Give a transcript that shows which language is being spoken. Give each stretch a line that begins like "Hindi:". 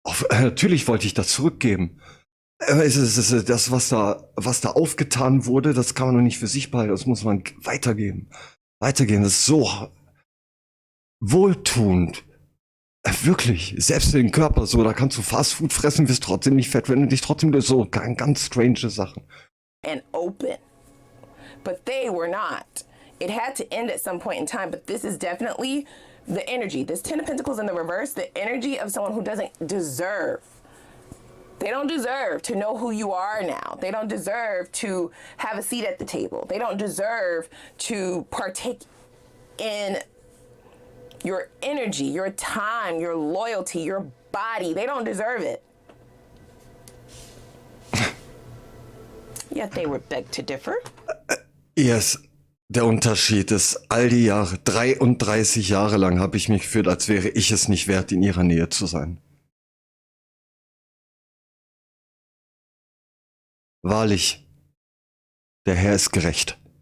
German: Natürlich wollte ich das zurückgeben. Das, was da aufgetan wurde, das kann man doch nicht für sich behalten. Das muss man weitergeben. Das ist so wohltuend. Wirklich. Selbst für den Körper so. Da kannst du Fastfood fressen, wirst trotzdem nicht fett, wenn du dich trotzdem so ganz strange Sachen.
English: And open. But they were not. It had to end at some point in time, but this is definitely the energy. This 10 of Pentacles in the reverse, the energy of someone who doesn't deserve. They don't deserve to know who you are now. They don't deserve to have a seat at the table. They don't deserve to partake in your energy, your time, your loyalty, your body. They don't deserve it. Yet they were begged to differ. Yes.
German: der Unterschied ist, all die Jahre, 33 Jahre lang habe ich mich gefühlt, als wäre ich es nicht wert, in ihrer Nähe zu sein. Wahrlich, der Herr ist gerecht.